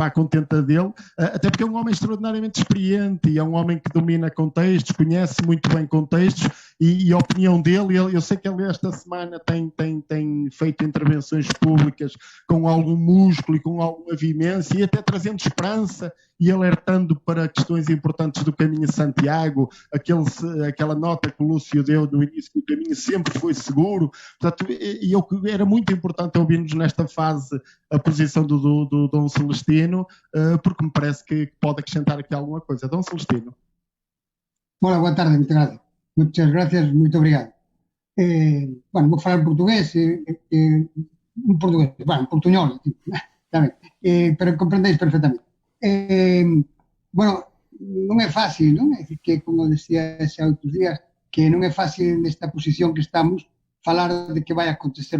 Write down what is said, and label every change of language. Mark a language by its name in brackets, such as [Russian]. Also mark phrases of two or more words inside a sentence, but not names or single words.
[Portuguese] à contenta dele, até porque é um homem extraordinariamente experiente e é um homem que domina contextos, conhece muito bem contextos e a opinião dele, eu sei que ele esta semana tem feito intervenções públicas com algum músculo e com alguma vivência e até trazendo esperança e alertando para questões importantes do caminho de Santiago, aquela nota que o Lúcio deu no início, que o caminho sempre foi seguro. Portanto, era muito importante ouvirmos nesta fase a posição do Dom Celestino, porque me parece que pode acrescentar aqui alguma coisa. Dom Celestino. Olá, boa tarde, muito obrigado. [Spanish] Muchas gracias, [Portuguese] muito obrigado. [Galician] Bueno, vou falar portugués, portuñol, pero comprendeis perfectamente. Bueno, non é fácil, non? É dicir que, como decía xa outros días, que non é fácil nesta posición que estamos falar de que vai acontecer.